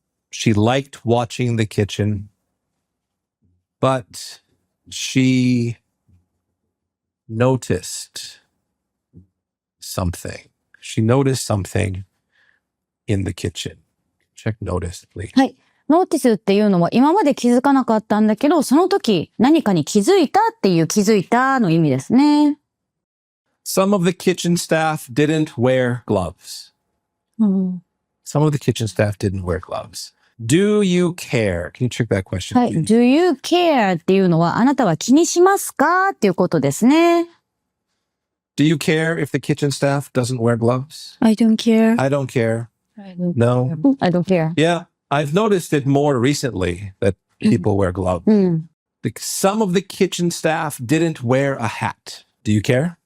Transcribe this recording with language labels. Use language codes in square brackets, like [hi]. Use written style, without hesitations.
[en] She liked watching the kitchen. But she noticed something. She noticed something in the kitchen. Check notice, please. [ja] はい。ノーティスっていうのは今まで気づかなかったんだけど、その時何かに気づいたっていう気づいたの意味ですね。 [en] Some of the kitchen staff didn't wear gloves. Some of the kitchen staff didn't wear gloves. Do you care? Can you check that question? [ja] はい。 [en] Do you care [ja] っていうのはあなたは気にしますかっていうことですね。 [en] Do you care if the kitchen staff doesn't wear gloves? I don't care. I don't care. No. I don't care. Yeah, I've noticed it more recently that people wear gloves. Some of the kitchen staff didn't wear a hat. Do you care?